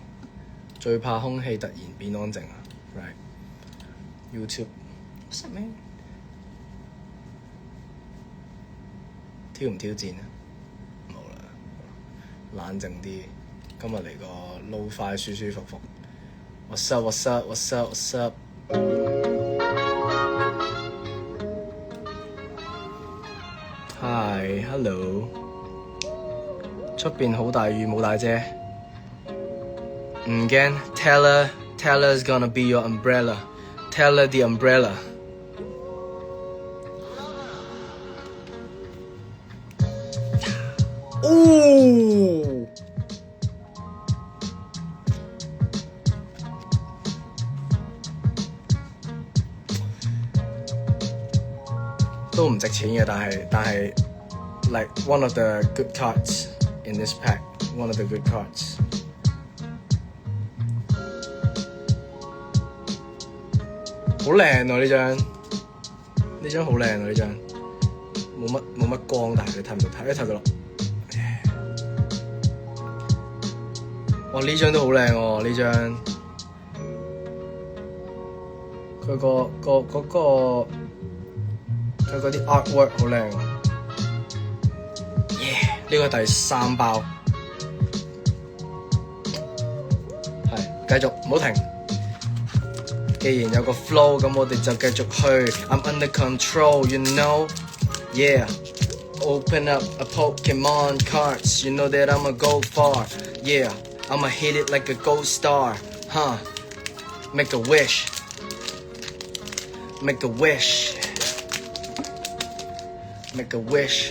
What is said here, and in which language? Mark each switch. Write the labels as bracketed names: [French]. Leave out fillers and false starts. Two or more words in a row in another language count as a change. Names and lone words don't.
[Cantonese] 最怕空氣突然變安靜啊 ！Right，YouTube， 乜咩？挑唔挑戰啊？冇啦，冷靜啲。今日嚟個 Lo-Fi 舒舒服服。 [English] What's up? What's up? What's up? What's up? Hi, hello. [Cantonese] 出邊好大雨，冇帶遮。唔驚 [English] Taylor's gonna be your umbrella. Taylor the umbrella. [Cantonese] 哦！都唔值錢嘅，但係 [English] like one of the good cards in this pack, one of the good cards。 [Cantonese] 好靚喎呢張好靚喎呢張，冇乜光，但係你睇唔到睇到咯。哇！呢張都好靚喎呢張，佢嗰啲 artwork 好靚喎。呢個第3包，係繼續唔好停。既然有個 flow， 咁我哋就繼續去。 [English] I'm under control, you know, yeah. Open up a Pokemon cards, you know that I'ma go far, yeah. I'ma hit it like a gold star, huh? Make a wish, make a wish, make a wish.